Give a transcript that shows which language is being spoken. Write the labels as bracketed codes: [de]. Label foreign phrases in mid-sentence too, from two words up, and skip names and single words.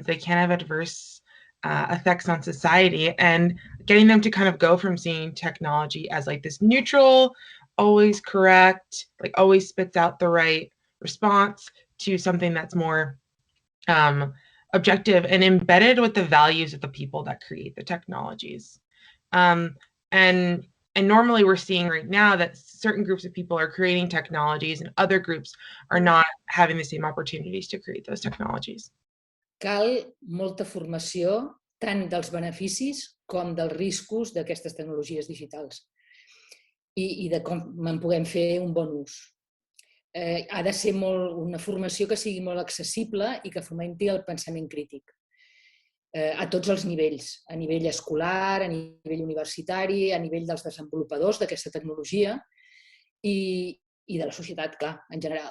[en] They can have adverse effects on society, and getting them to kind of go from seeing technology as like this neutral, always correct, like always spits out the right response to something that's more objective and embedded with the values of the people that create the technologies. And normally we're seeing right now that certain groups of people are creating technologies and other groups are not having the same opportunities to create those technologies. [ca] Cal molta formació tant dels beneficis com dels riscos d'aquestes tecnologies digitals i de com en puguem fer un bon ús. Ha de ser una formació que sigui molt accessible i que fomenti el pensament crític a tots els nivells, a nivell escolar, a nivell universitari, a nivell dels desenvolupadors d'aquesta tecnologia i de la societat, clar, en general.